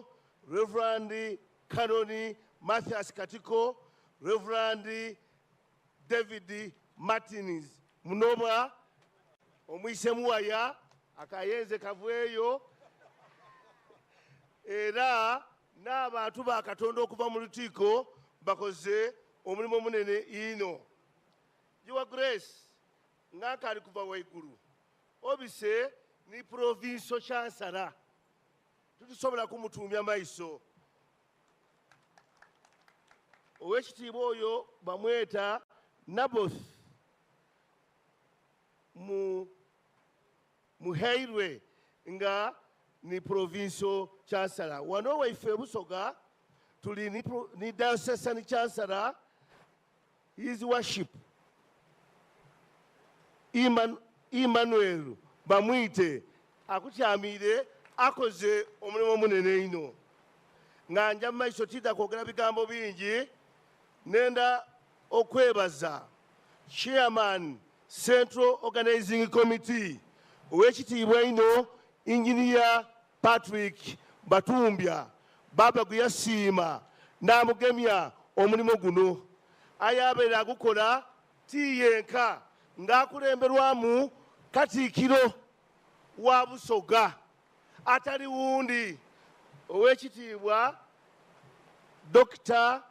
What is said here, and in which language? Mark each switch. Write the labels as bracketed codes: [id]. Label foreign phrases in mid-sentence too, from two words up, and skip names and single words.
[xog] Reverend Kanoni Mathias Katiko, Reverend David Martins Munoba omwise muwaya akayenze kavweyo era n'abantu ba Katonda okuva mu lukiiko bakoze omulimu munene ino. [en] Your Grace [xog] ng'akali kuva waiguru obise ni [en] provincial chancellor [xog] tutusobola kumutumya maiso. Owekitiibwa oyo bamweta Naboth muheirwe nga ni [en] provincial chancellor. [xog] Wano waife Busoga tuli ni [en] diocesan chancellor His Worship [xog] Emmanuel bamwite akutyamire akoze omulimu munene ino. Nga nja maiso tida kwogera bigambo bingi nenda okwebaza [en] Chairman Central Organizing Committee [xog] owekitiibwa ino Engineer Patrick Batumbya baba guyasiima n'amugemya omulimu guno ayabeera agukola tiyenka ng'akulemberwamu Katiikiro wa Busoga atali wundi owekitiibwa Dr.